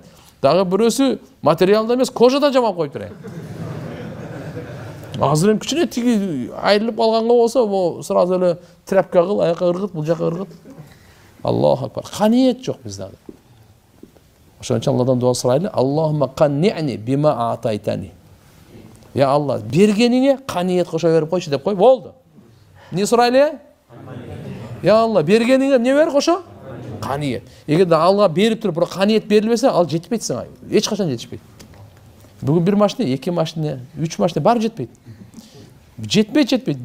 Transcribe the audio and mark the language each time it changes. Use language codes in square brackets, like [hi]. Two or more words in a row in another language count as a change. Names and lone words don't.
[ky] Дагы бирөөсү материалда эмес, кожада жамак коюп турат. Азыр эми кичине тиги айрылып калганга болсо, сразу эле тряпка кыл, аяка ыргыт, бул жака ыргыт. [ar] الله أكبر. [ky] Каният жок бизде. Ошон үчүн Алладан дуа сурайлы. [ar] اللهم قنعني بما أعطيتني. [ky] Я Алла, бергениңе каният кошо берип койчу деп кой, болду. Эмне сурайлы? Я Алла, бергениңе эмне бер кошо? Каният. Эгерде Аллага берип туруп, бирок каният берилбесе, ал жетпейт сага. Эч качан жетишпейт. Бүгүн бир машина, 2 машина, 3 машина баары жетпейт. Жетпейт.